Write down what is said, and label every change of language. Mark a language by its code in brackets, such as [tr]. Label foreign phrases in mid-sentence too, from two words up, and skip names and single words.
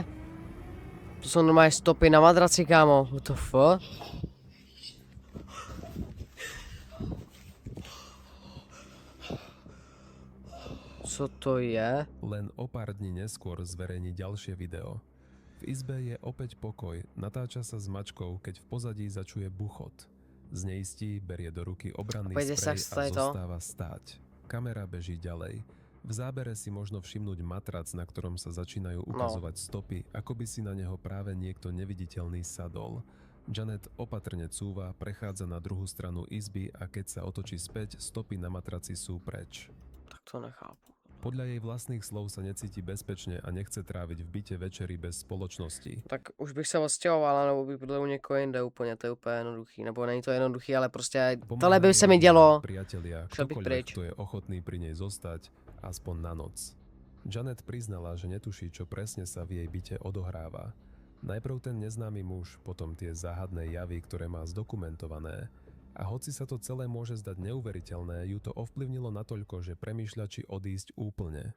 [cs] To jsou normálně stopy na madraci, kámo. [en] What the fuck? [cs] Co to je? [sk] Len o pár dní neskôr zverejní ďalšie video. V izbe je opäť pokoj, natáča sa s mačkou, keď v pozadí začuje buchot. Zneistí, berie do ruky obranný Opäť sprej sa a to? zostáva stáť. Kamera beží ďalej. V zábere si možno všimnúť matrac, na ktorom sa začínajú ukazovať stopy, ako by si na neho práve niekto neviditeľný sadol. Janet opatrne cúva, prechádza na druhú stranu izby a keď sa otočí späť, stopy na matraci sú preč. [cs] Tak to nechápu. [sk] Podľa jej vlastných slov sa necíti bezpečne a nechce tráviť v byte večery bez spoločnosti. [cs] Tak už bych se odstěhoval, nebo bych bydlel u někoho jinde úplně, to je úplně jednoduchý. Nebo není to jednoduchý, ale prostě tohle by se mi dělo. [sk] Priatelia, [cs] Šel bych [sk] ktokoľvek, [cs] pryč. [sk] kto je ochotný pri nej zostať, aspoň na noc. Janet priznala, že netuší, čo presne sa v jej byte odohráva. Najprv ten neznámy muž, potom tie záhadné javy, ktoré má zdokumentované. A hoci sa to celé môže zdať neuveriteľné, ju to ovplyvnilo natoľko, že premýšľa, či odísť úplne.